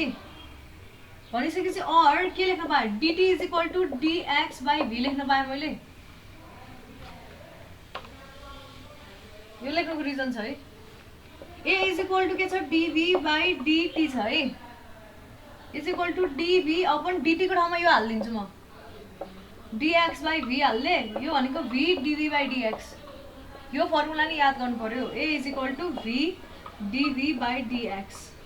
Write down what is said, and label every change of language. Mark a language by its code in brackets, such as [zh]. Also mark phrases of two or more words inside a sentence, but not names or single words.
[ne] भनिसकेपछि अर के लेख्न पाएँ, [en] dt is equal to dx by v [ne] लेख्न पाएँ मैले। यो लेख्नुको रिजन छ है। [en] a is equal to [ne] के छ, [en] dv by dt [ne] छ है, [en] is equal to dv upon dt [ne] को ठाउँमा यो हालिदिन्छु म, [en] dx by v [ne] हाल्ले, यो भनेको [en] v dv by dx. [ne] यो फर्मुला नि याद गर्नु पर्यो, [en] a is equal to v dv by dx.